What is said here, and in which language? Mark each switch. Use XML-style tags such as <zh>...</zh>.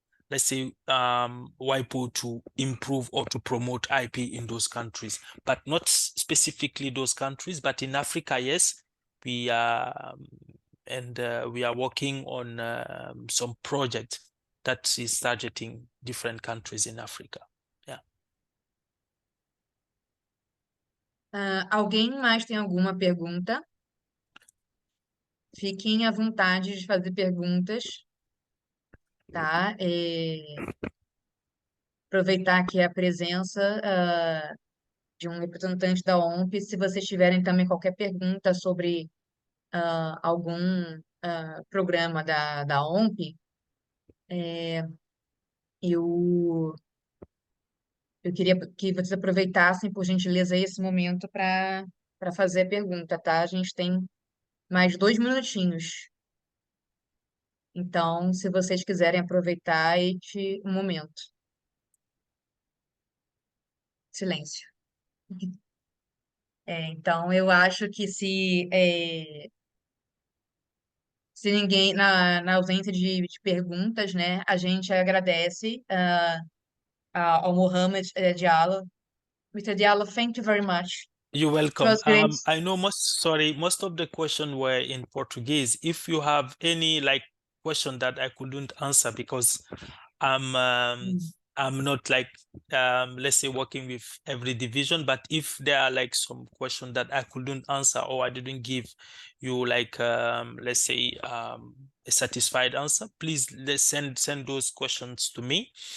<en>let's say WIPO to improve or to promote IP in those countries, but not specifically those countries, but in Africa, yes, we are we are working on some project that is targeting different countries in Africa.</en> <pt>Alguém mais tem alguma pergunta? Fiquem à vontade de fazer perguntas, tá? Aproveitar aqui a presença de um representante da OMPI. Se vocês tiverem também qualquer pergunta sobre algum programa da OMPI, eu queria que vocês aproveitassem, por gentileza, esse momento para fazer a pergunta, tá? A gente tem mais 2 minutinhos. Então, se vocês quiserem aproveitar um momento. Silêncio. Então, eu acho que se ninguém, na ausência de perguntas, né, a gente agradece ao Mohamed Diallo.</pt> <en>Mr. Diallo, thank you very much. You're It welcome. was great. I know most of the question were in Portuguese. If you have any like question that I couldn't answer because I'm not like let's say working with every division, but if there are like some question that I couldn't answer or I didn't give you like let's say a satisfied answer, please let's send those questions to me.</en>